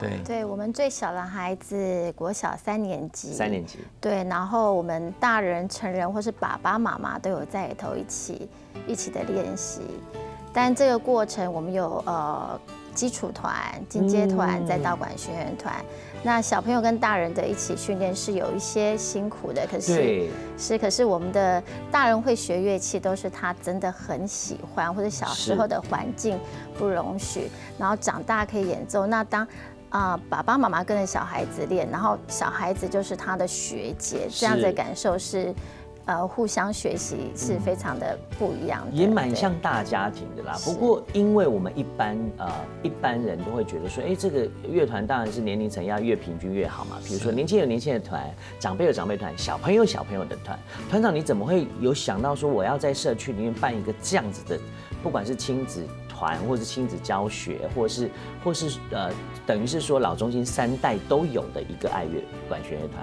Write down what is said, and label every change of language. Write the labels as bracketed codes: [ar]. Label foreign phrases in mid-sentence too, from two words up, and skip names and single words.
[zh] 對，我們最小的孩子國小3年級。 3年級。對，然後我們大人、成人或是爸爸媽媽都有在裡頭一起的練習，但這個過程我們有基礎團、進階團，再到管弦樂團。那小朋友跟大人的一起訓練是有一些辛苦的，可是我們的大人會學樂器，都是他真的很喜歡，或者小時候的環境不容許，然後長大可以演奏。那當爸爸媽媽跟着小孩子練，然後小孩子就是他的學姐，這樣的感受是。互相學習是非常的不一樣的，也蠻像大家庭的啦。不過，因為我們一般人都會覺得說，這個樂團當然是年齡層要越平均越好嘛。比如說，年輕有年輕的團，長輩有長輩團，小朋友有小朋友的團。團長，你怎麼會有想到說我要在社區裡面辦一個這樣子的，不管是親子團，或是親子教學，或是等於是說老中青3代都有的一個愛樂管弦樂團？